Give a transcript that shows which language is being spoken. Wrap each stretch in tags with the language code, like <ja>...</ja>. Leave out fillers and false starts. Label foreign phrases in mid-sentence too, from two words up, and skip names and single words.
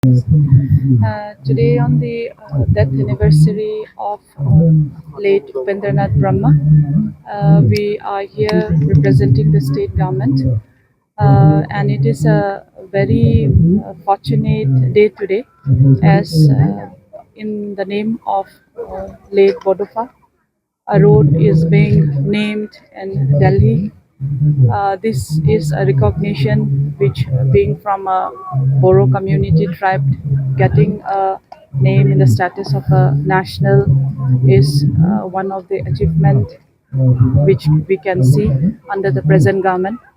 <en>Today on the death anniversary of late Upendranath Brahma, we are here representing the state government, and it is a very fortunate day today, as in the name of late bड'फ, a road is being named in Delhi. This is a recognition which, being from a Boro community tribe, getting a name in the status of a national is one of the achievement which we can see under the present government.</en>